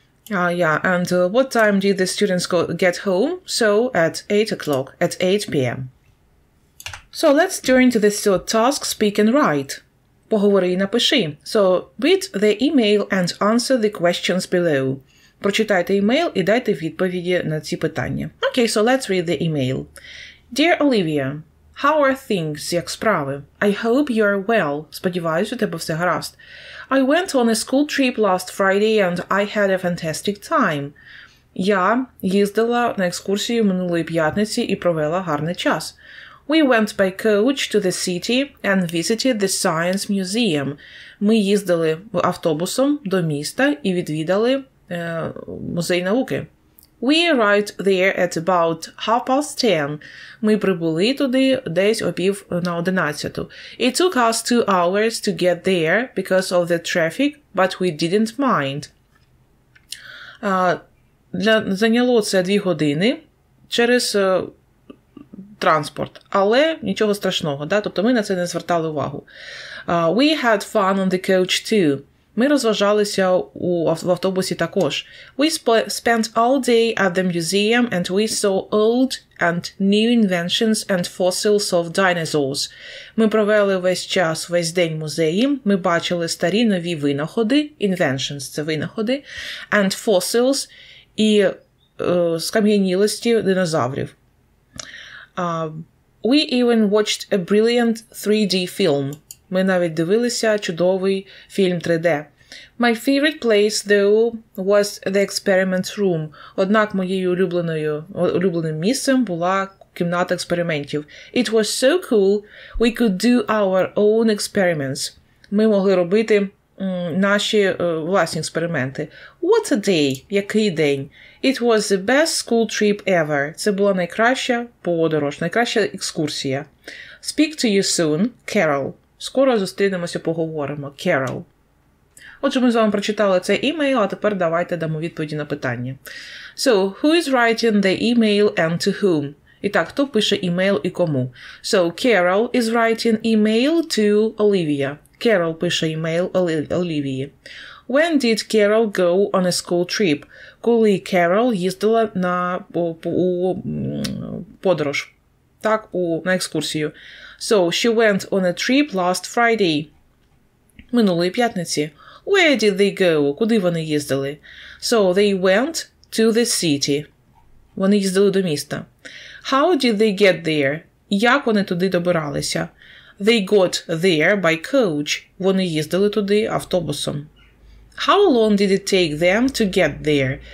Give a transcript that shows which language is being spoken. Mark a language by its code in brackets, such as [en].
[en] And what time did the students get home? So, at 8 o'clock, at 8 p.m. So, let's turn to the third task, speak and write. [uk] Поговори і напиши. [en] So, read the email and answer the questions below. [uk] Прочитайте email і дайте відповіді на ці питання. [en] Okay, so let's read the email. Dear Olivia, how are things? [uk] Як справи? [en] I hope you are well. [uk] Сподіваюсь, у тебе все гаразд. [en] I went on a school trip last Friday and I had a fantastic time. [uk] Я їздила на екскурсію минулої п'ятниці і провела гарний час. [en] We went by coach to the city and visited the Science Museum. [uk] Ми їздили автобусом до міста і відвідали музей науки. [en] We arrived there at about 10:30. [uk] Ми прибули туди десь о 10:50. [en] It took us 2 hours to get there because of the traffic, but we didn't mind. [uk] Зайняло це 2 години через транспорт, але нічого страшного, да? Тобто ми на це не звертали увагу. [en] We had fun on the coach too. [uk] Ми розважалися в автобусі також. [en] We spent all day at the museum and we saw old and new inventions and fossils of dinosaurs. [uk] Ми провели весь день в музеї. Ми бачили старі нові винаходи, inventions – це винаходи, [en] and fossils [uk] і скам'янілості динозаврів. [en] We even watched a brilliant 3D film. [uk] Ми навіть дивилися чудовий фільм 3D. [en] My favorite place, though, was the experiment room. [uk] Однак моєю улюбленим місцем була кімната експериментів. [en] It was so cool, we could do our own experiments. [uk] Ми могли робити наші власні експерименти. [en] What a day! [uk] Який день! [en] It was the best school trip ever. [uk] Це була найкраща подорож, найкраща екскурсія. [en] Speak to you soon, Carol. [uk] Скоро зустрінемося, поговоримо. Carol. Отже, ми з вами прочитали цей імейл, а тепер давайте дамо відповіді на питання. [en] So, who is writing the email and to whom? [uk] І так, хто пише імейл і кому? [en] So, Carol is writing email to Olivia. [uk] Carol пише імейл Олівії. [en] When did Carol go on a school trip? [uk] Коли Carol їздила у подорож. Так, на екскурсію. [en] So, she went on a trip last Friday. [uk] Минулої п'ятниці. [en] Where did they go? [uk] Куди вони їздили? [en] So, they went to the city. [uk] Вони їздили до міста. [en] How did they get there? [uk] Як вони туди добиралися? [en] They got there by coach. [uk] Вони їздили туди автобусом. [en] How long did it take them to get there?